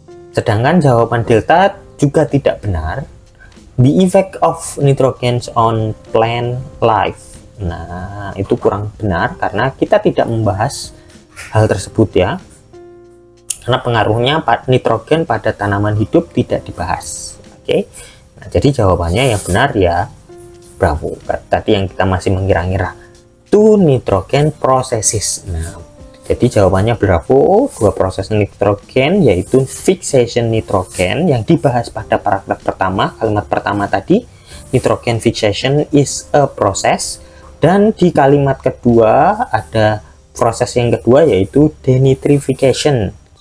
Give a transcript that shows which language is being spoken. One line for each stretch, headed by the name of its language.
Indonesian: Sedangkan jawaban delta juga tidak benar.
English: The effect of nitrogen on plant life.
Indonesian: Nah, itu kurang benar karena kita tidak membahas hal tersebut ya. Karena pengaruhnya nitrogen pada tanaman hidup tidak dibahas. Oke. Nah, jadi jawabannya yang benar ya Bravo. Tadi yang kita masih mengira-ngira.
English: To nitrogen processes.
Indonesian: Nah, jadi jawabannya Bravo. Dua proses nitrogen yaitu fixation nitrogen yang dibahas pada paragraf pertama, kalimat pertama tadi.
English: Nitrogen fixation is a process.
Indonesian: Dan di kalimat kedua ada proses yang kedua yaitu denitrification.